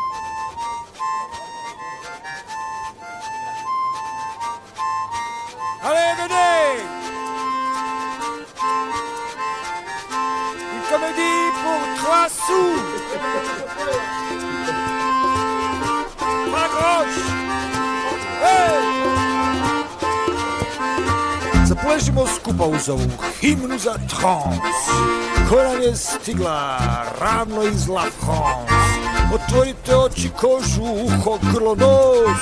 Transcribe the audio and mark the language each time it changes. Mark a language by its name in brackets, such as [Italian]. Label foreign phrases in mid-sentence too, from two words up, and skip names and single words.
[French] Allez comédie pour 3 sous. Pas grosse. Hey! [Serbian] Zapležimo skupa uz ovu himnu za trans. Ko nam je stigla ravno iz [French] La France. [Serbian] Otvorite oči, kožu, uho, grlo, nos.